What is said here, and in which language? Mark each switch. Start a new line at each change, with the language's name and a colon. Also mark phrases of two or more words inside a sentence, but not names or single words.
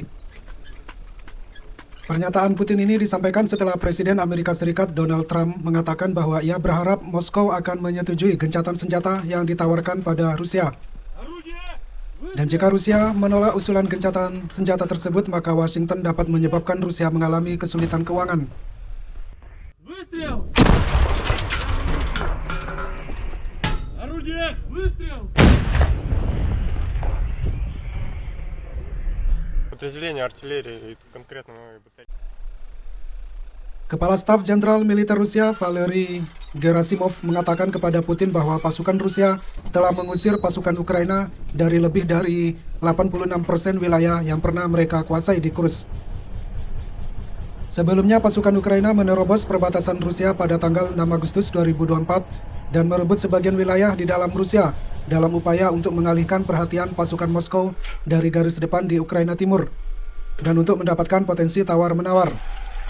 Indonesian: Pernyataan Putin ini disampaikan setelah Presiden Amerika Serikat Donald Trump mengatakan bahwa ia berharap Moskow akan menyetujui gencatan senjata yang ditawarkan pada Rusia. Dan jika Rusia menolak usulan gencatan senjata tersebut, maka Washington dapat menyebabkan Rusia mengalami kesulitan keuangan.
Russian: Выстрел! Орудие! Выстрел! Подразделение артиллерии и конкретно батареи.
Indonesian: Kepala Staf Jenderal Militer Rusia Valery Gerasimov mengatakan kepada Putin bahwa pasukan Rusia telah mengusir pasukan Ukraina dari lebih dari 86% wilayah yang pernah mereka kuasai di Kursk. Sebelumnya pasukan Ukraina menerobos perbatasan Rusia pada tanggal 6 Agustus 2024 dan merebut sebagian wilayah di dalam Rusia dalam upaya untuk mengalihkan perhatian pasukan Moskow dari garis depan di Ukraina Timur dan untuk mendapatkan potensi tawar-menawar.